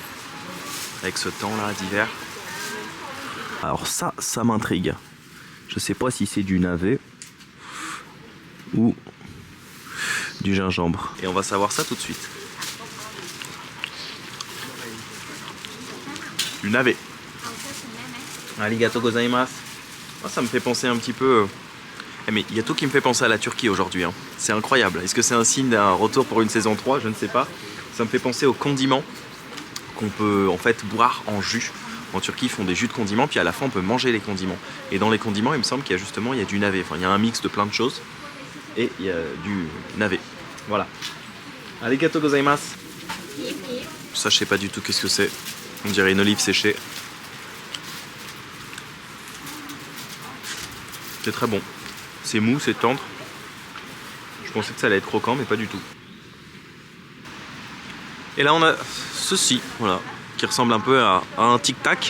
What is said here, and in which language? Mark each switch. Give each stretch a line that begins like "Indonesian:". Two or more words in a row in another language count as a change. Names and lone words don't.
French: Avec ce temps là d'hiver. Alors ça m'intrigue. Je sais pas si c'est du navet ou du gingembre. Et on va savoir ça tout de suite. Du navet.
Japanese: ありがとうございます.
French: Ah, ça me fait penser un petit peu... mais il y a tout qui me fait penser à la Turquie aujourd'hui. Hein. C'est incroyable. Est-ce que c'est un signe d'un retour pour une saison 3? Je ne sais pas. Ça me fait penser aux condiments qu'on peut en fait boire en jus. En Turquie, ils font des jus de condiments, puis à la fin, on peut manger les condiments. Et dans les condiments, il me semble qu'il y a justement il y a du navet. Enfin, il y a un mix de plein de choses. Et il y a du navet. Voilà.
Japanese: ありがとうございます.
French: Ça, je sais pas du tout qu'est-ce que c'est. On dirait une olive séchée. C'est très bon. C'est mou, c'est tendre. Je pensais que ça allait être croquant, mais pas du tout. Et là, on a ceci, voilà, qui ressemble un peu à un tic-tac.